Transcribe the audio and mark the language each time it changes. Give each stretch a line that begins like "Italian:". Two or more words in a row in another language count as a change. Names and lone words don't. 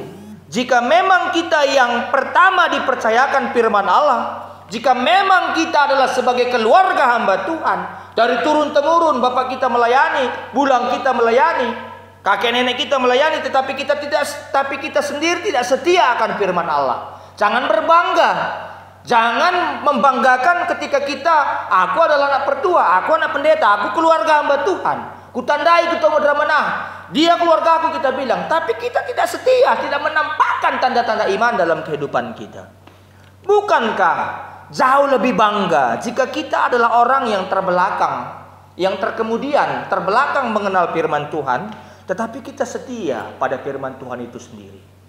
Indonesian: Jika memang kita yang pertama dipercayakan firman Allah, jika memang kita adalah sebagai keluarga hamba Tuhan, dari turun-temurun bapak kita melayani, bulang kita melayani, kakek nenek kita melayani, tetapi kita sendiri tidak setia akan firman Allah. Jangan berbangga. Jangan membanggakan ketika aku adalah anak pertua, aku anak pendeta, aku keluarga hamba Tuhan. Kutandai ketemu Dramana, dia keluarga aku, kita bilang, tapi kita tidak setia, tidak menampakkan tanda-tanda iman dalam kehidupan kita. Bukankah jauh lebih bangga jika kita adalah orang yang terbelakang, yang terbelakang mengenal firman Tuhan, tetapi kita setia pada firman Tuhan itu sendiri.